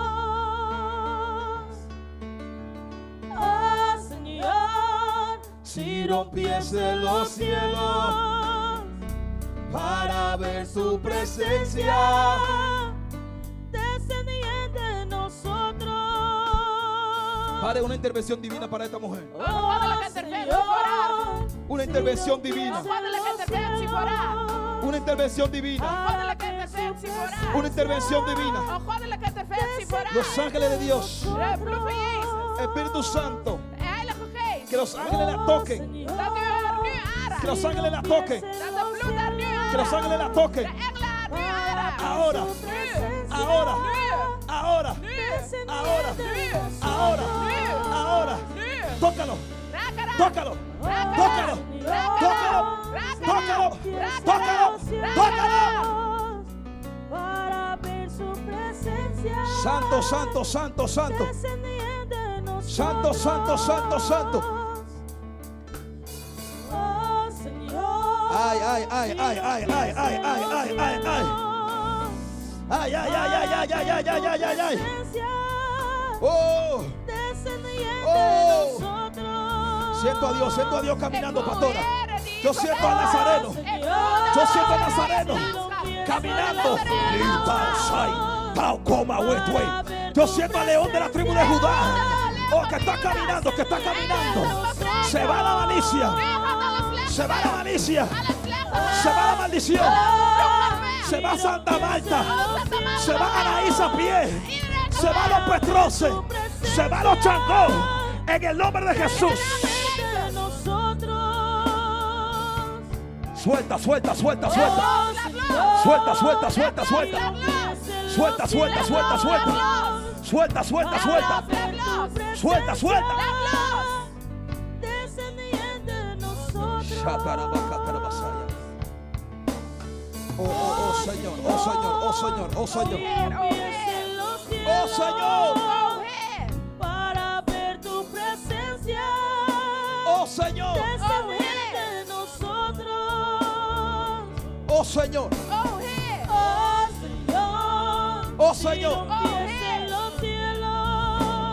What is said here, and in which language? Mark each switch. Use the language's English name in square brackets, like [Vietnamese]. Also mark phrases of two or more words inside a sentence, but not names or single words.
[Spanish] Oh Señor, Si rompiese los cielos para ver su presencia. descendiendo en nosotros. Padre, una intervención divina para esta mujer. [Dutch] Een goddelijke interventie voor haar. [Spanish] Una intervención divina. [Dutch] Een goddelijke interventie voor haar. [Spanish] Una intervención divina. [Dutch] Een goddelijke interventie voor haar. [Spanish] Una intervención divina. [Dutch] Een goddelijke interventie voor haar. [Spanish] Los ángeles de Dios. [Dutch] De bloed van Jezus. [Spanish] Espíritu Santo. [Dutch] De Heilige Geest. [Spanish] Que los ángeles la toquen. [Dutch] Dat u haar nu [Spanish] Que los [Dutch] aanraakt. [Spanish] ángeles la toquen. [Dutch] Dat de bloed haar nu [Spanish] Que los ángeles la [Dutch] aanraakt. [Spanish] toquen. [Dutch] De engelen haar nu aanraakt. [Spanish] Ahora. [Dutch] Nu. [Spanish] Ahora. [Dutch] Nu. [Spanish] Ahora. [Dutch] Nu. [Spanish] Ahora. [Dutch] Nu. [Spanish] Ahora. [Dutch] Nu. [Spanish] Ahora. [Dutch] Nu. [Spanish] Tócalo. [Dutch] Raak haar aan. [Spanish] Tócalo. [Dutch] Raak [Spanish] Tócalo. [Dutch] haar aan. Raak haar aan. [Spanish] Tócalo. [Dutch] Raak haar [Spanish] Tócalo. [Dutch] aan. Raak haar aan. [Spanish] Para ver su presencia. Santo, santo, santo, santo. Descendiendo en nosotros. Santo, santo, santo, santo. Oh Señor. Ay, ay, ay, ay, ay, ay, ay, ay, ay, ay, ay. Ay, ay, ay, ay, ay, ay, ay, ay, ay, ay, ay. Oh, Descendiendo Oh. en nosotros. siento a Dios caminando, [Dutch] Ik voel [Spanish] pastora. [Dutch] de Heer die [Spanish] Yo siento al Nazareno. [Dutch] Ik voel de [Spanish] Yo siento al [Dutch] Heer [Spanish] Nazareno [Dutch] die landschap. [Spanish] caminando. Nazareno. Lita, sai, tau, coma, wetwe. Yo siento al león de la tribu de Judá. Oh, que está caminando, que está caminando. Se va la malicia. [Dutch] Nu gaat alles slecht. [Spanish] Se va la malicia. [Dutch] Alles slecht. [Spanish] Se va la maldición. [Dutch] Weg. [Spanish] Se va Santa Marta. Santa Marta. Se va Anaís a pie. [Dutch] Iedereen [Spanish] Se va los Petroces. Se va los Changó. En el nombre de Jesús. De nosotros. Suelta, suelta, suelta, suelta. Oh, Señor. Suelta, suelta, suelta, suelta. Suelta, suelta, suelta, suelta. Suelta, suelta, suelta. Suelta, suelta. Descendiendo en nosotros. Oh, oh, oh, Señor, oh, Señor, oh, Señor, oh, Señor. [Dutch] Heer, o Heer. [Spanish] Oh, Señor. [Dutch] O Heer. [Spanish] Para ver tu presencia. Oh, Señor. Descendiendo en nosotros. Oh, Señor. [Dutch] O Heer. [Spanish] Oh Señor. Oh, Señor. Rompiese los cielos.